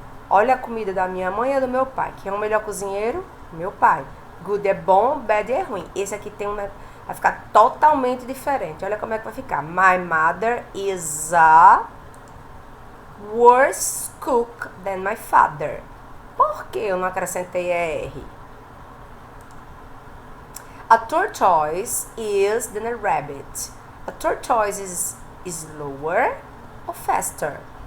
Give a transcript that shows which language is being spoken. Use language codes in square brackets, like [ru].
[pt] Olha a comida da minha mãe e do meu pai. Quem é o melhor cozinheiro? Meu pai. Good é bom, bad é ruim. Esse aqui vai ficar totalmente diferente. Olha como é que vai ficar. [en] My mother is a worse cook than my father. [pt] Por que eu não acrescentei ER? [en] A tortoise is than a rabbit. A tortoise is slower ou faster?